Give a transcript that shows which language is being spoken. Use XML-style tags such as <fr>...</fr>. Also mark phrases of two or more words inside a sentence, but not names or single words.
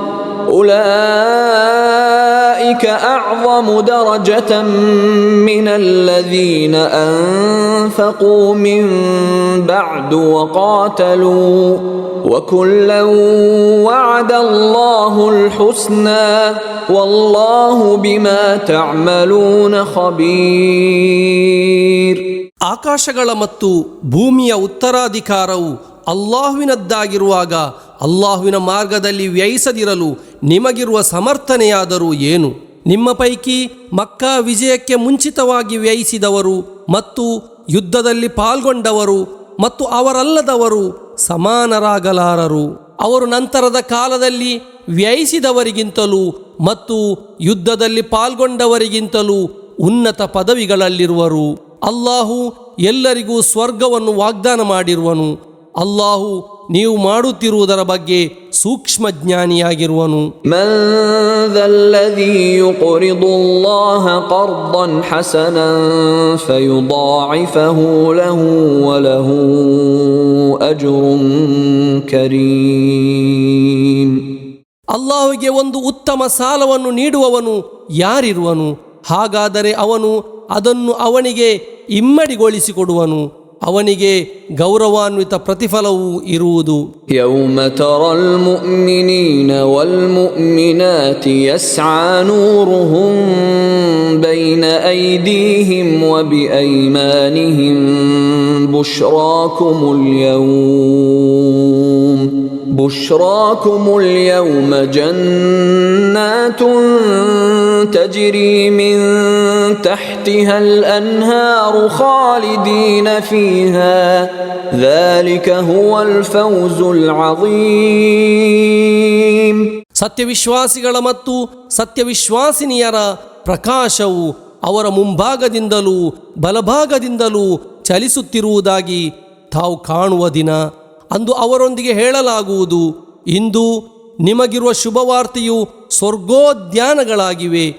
<ar>أولئك أعظم درجة من الذين أنفقوا من بعد وقاتلوا وكلا وعد الله الحسنى والله بما تعملون خبير.</ar> <kn>ಆಕಾಶಗಳ ಮತ್ತು ಭೂಮಿಯ ಉತ್ತರಾಧಿಕಾರವು ಅಲ್ಲಾಹುವಿನದ್ದಾಗಿರುವಾಗ ಅಲ್ಲಾಹುವಿನ ಮಾರ್ಗದಲ್ಲಿ ವ್ಯಯಿಸದಿರಲು ನಿಮಗಿರುವ ಸಮರ್ಥನೆಯಾದರೂ ಏನು? ನಿಮ್ಮ ಪೈಕಿ ಮಕ್ಕಾ ವಿಜಯಕ್ಕೆ ಮುಂಚಿತವಾಗಿ ವ್ಯಯಿಸಿದವರು ಮತ್ತು ಯುದ್ಧದಲ್ಲಿ ಪಾಲ್ಗೊಂಡವರು ಮತ್ತು ಅವರಲ್ಲದವರು ಸಮಾನರಾಗಲಾರರು. ಅವರು ನಂತರದ ಕಾಲದಲ್ಲಿ ವ್ಯಯಿಸಿದವರಿಗಿಂತಲೂ ಮತ್ತು ಯುದ್ಧದಲ್ಲಿ ಪಾಲ್ಗೊಂಡವರಿಗಿಂತಲೂ ಉನ್ನತ ಪದವಿಗಳಲ್ಲಿರುವರು. ಅಲ್ಲಾಹು ಎಲ್ಲರಿಗೂ ಸ್ವರ್ಗವನ್ನು ವಾಗ್ದಾನ ಮಾಡಿರುವನು. ಅಲ್ಲಾಹು ನೀವು ಮಾಡುತ್ತಿರುವುದರ ಬಗ್ಗೆ ಸೂಕ್ಷ್ಮ ಜ್ಞಾನಿಯಾಗಿರುವನು.</kn> <ar>ಮನ್ ذَلَّذِي يُقْرِضُ اللَّهَ قَرْضًا حَسَنًا فَيُضَاعِفَهُ لَهُ وَلَهُ أَجْرٌ كَرِيمٌ.</ar> <kn>ಅಲ್ಲಾಹುವಿಗೆ ಒಂದು ಉತ್ತಮ ಸಾಲವನ್ನು ನೀಡುವವನು ಯಾರಿರುವನು? ಹಾಗಾದರೆ ಅವನು ಅದನ್ನು ಅವನಿಗೆ ಇಮ್ಮಡಿಗೊಳಿಸಿಕೊಡುವನು. ಅವನಿಗೆ ಗೌರವಾನ್ವಿತ ಪ್ರತಿಫಲವೂ ಇರುವುದು.</kn> <ar>يوم ترى المؤمنين والمؤمنات يسعى نورهم بين أيديهم وبأيمانهم بشراكم اليوم جنات تجري من تحتها الأنهار خالدين فيها ذلك هو الفوز العظيم.</ar> <kn>ಸತ್ಯವಿಶ್ವಾಸಿಗಳ ಮತ್ತು ಸತ್ಯವಿಶ್ವಾಸಿನಿಯರ ಪ್ರಕಾಶವು ಅವರ ಮುಂಭಾಗದಿಂದಲೂ ಬಲಭಾಗದಿಂದಲೂ ಚಲಿಸುತ್ತಿರುವುದಾಗಿ ತಾವು ಕಾಣುವ ದಿನ. ಅಂದು ಅವರೊಂದಿಗೆ ಹೇಳಲಾಗುವುದು, ಇಂದು ನಿಮಗಿರುವ ಶುಭವಾರ್ತೆಯು ಸ್ವರ್ಗೋದ್ಯಾನಗಳಾಗಿವೆ.</kn>